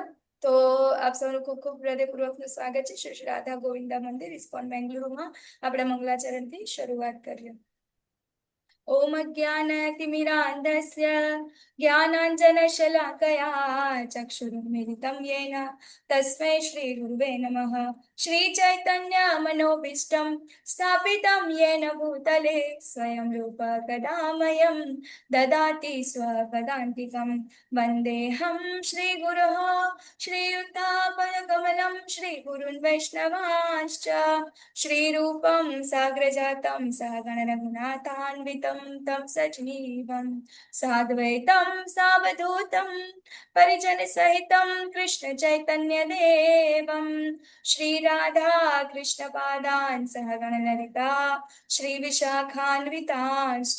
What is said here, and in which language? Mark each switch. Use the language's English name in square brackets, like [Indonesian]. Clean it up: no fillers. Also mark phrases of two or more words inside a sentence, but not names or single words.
[Gujarati] તો આપ સૌનું ખૂબ ખૂબ હૃદયપૂર્વકનું સ્વાગત છે શ્રી શ્રી રાધા ગોવિંદા મંદિર ઇસ્કોન બેંગલુરુમાં. આપણે મંગલાચરણથી શરૂઆત કરીએ. [Sanskrit] ओम ज्ञानतिमिरान्धस्य ज्ञानांजनशलाकया चक्षुरुन्मिलितं येन तस्मै श्रीगुरुवे नमः। श्रीचैतन्यमनोभीष्टं स्थापितं येन भूतले स्वयं रूप कदा मह्यं ददाति स्वपदान्तिकं। वन्देऽहं श्रीगुरोः श्रीयुतापदकमलं श्रीगुरुन् वैष्णवांश्च श्रीरूपं साग्रजातं सहगणरघुनाथान्वितं तं सजीवं साद्वैतं सावधूतं परिजनसहितं कृष्णचैतन्यदेवं श्रीराधा कृष्णपादान् सहगणललिता श्रीविशाखान्वितांश्च।